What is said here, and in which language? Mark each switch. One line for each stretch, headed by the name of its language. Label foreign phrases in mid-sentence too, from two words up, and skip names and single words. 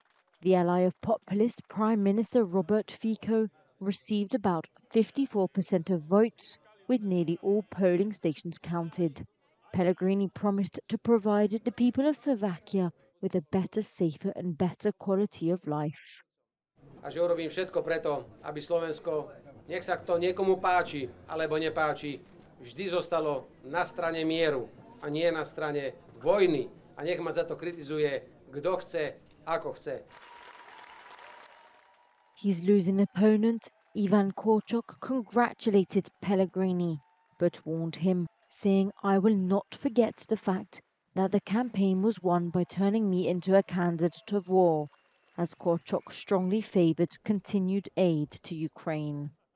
English: The ally of populist Prime Minister Robert Fico received about 54% of votes, with nearly all polling stations counted. Pellegrini promised to provide the people of Slovakia with a better, safer and better quality of life.
Slovak: A že urobím všetko preto, aby Slovensko, nech sa to niekomu páči alebo nepáči, vždy zostalo na strane mieru a nie na strane vojny. A nech ma za to kritizuje, kto chce, ako chce.
English: His losing opponent, Ivan Korchok, congratulated Pellegrini, but warned him, saying, "I will not forget the fact that the campaign was won by turning me into a candidate of war," as Korchok strongly favoured continued aid to Ukraine.